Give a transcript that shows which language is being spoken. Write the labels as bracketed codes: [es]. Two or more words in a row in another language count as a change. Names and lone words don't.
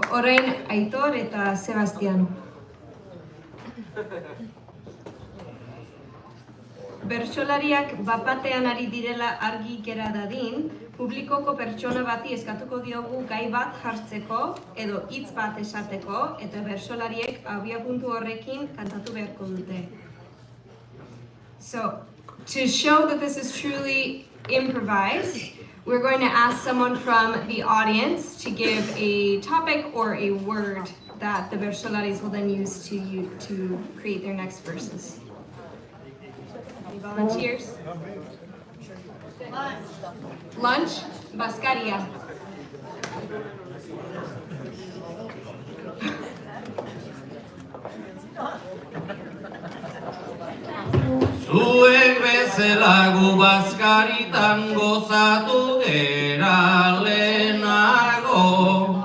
[eu] Orain Aitor eta Sebastian. Bertsolariak bapatean ari direla argi gera dadin, publikoko pertsona bati eskatuko diogu gai bat jartzeko edo hitz bat esateko, eta bertsolariek abiapuntu horrekin kantatu beharko dute. [en] So, to show that this is truly improvised, we're going to ask someone from the audience to give a topic or a word that the Bertsolaris will then use to create their next verses. Any volunteers? Lunch? [eu] Baskaria. Zuek bezala gu bazkaritan gozatu gera lehenago.